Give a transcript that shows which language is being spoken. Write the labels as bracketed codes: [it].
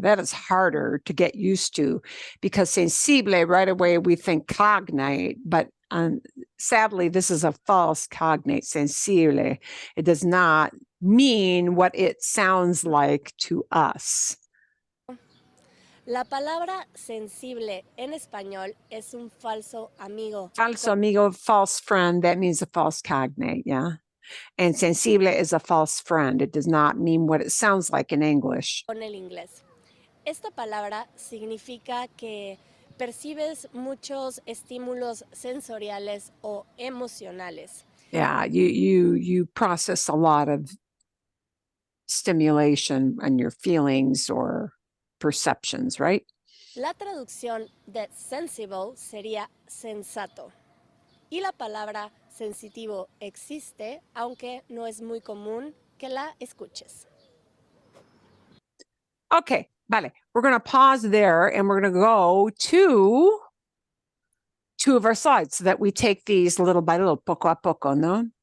[en] That is harder to get used to because sensible, right away we think cognate, but sadly, this is a false cognate, sensible. It does not mean what it sounds like to us. [es] La palabra sensible en español es un falso amigo. Falso amigo, [en] false friend, that means a false cognate, yeah. And sensible is a false friend. It does not mean what it sounds like in English. [es] Con el inglés. Esta palabra significa que percibes muchos estímulos sensoriales o emocionales. [en] Yeah, you process a lot of stimulation and your feelings or perceptions, right? [es] La traducción de sensible sería sensato. Y la palabra sensitivo existe, aunque no es muy común que la escuches. [en] Okay, vale. We're going to pause there and we're going to go to two of our slides so that we take these little by little, [es] poco a poco, ¿no?